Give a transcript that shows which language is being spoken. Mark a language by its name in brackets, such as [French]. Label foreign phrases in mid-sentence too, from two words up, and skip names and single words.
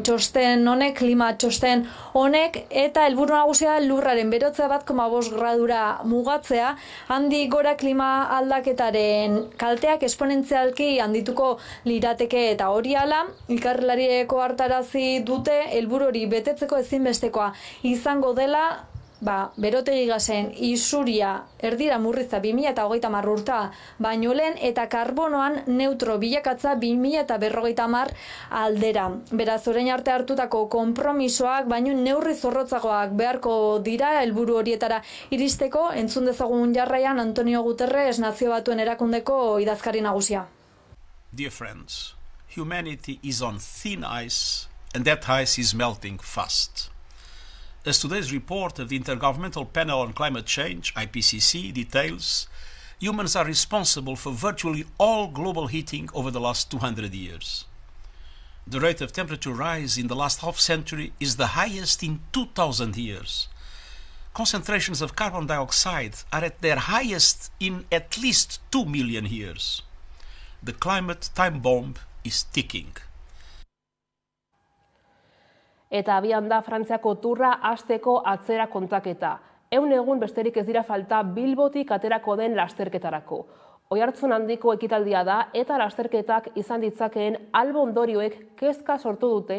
[Basque] txosten honek, klima txosten honek, eta helburu nagusia lurraren berotzea 1,5 gradura mugatzea, handik gora klima aldaketaren kalteak esponentzialki handituko lirateke eta hori hala, ikerlariek hartarazi dute helburu hori betetzeko ezinbestekoa izango dela berotegi gasen isuria erdira murritza 2030 urta baino lehen eta karbonoan neutro bilakatza 2050 aldera. Beraz, orain arte hartutako konpromisoak baino neurri zorrotzagoak beharko dira helburu horietara iristeko. Entzun dezagun jarraian Antonio Guterres Nazio Batuen Erakundeko idazkari nagusia. [English] Dear friends, humanity is on thin ice and that ice is melting fast. As today's report of the Intergovernmental Panel on Climate Change, IPCC, details, humans are responsible for virtually all global heating over the last 200 years. The rate of temperature rise in the last half-century is the highest in 2,000 years. Concentrations of carbon dioxide are at their highest in at least 2 million years. The climate time bomb is ticking. [Basque] Eta abian da Frantziako turra hasteko atzera kontaketa. 100 egun besterik ez dira falta Bilbotik aterako den lasterketarako. Oihartzun handiko ekitaldia da eta lasterketak izan ditzakeen albo ondorioek kezka sortu dute.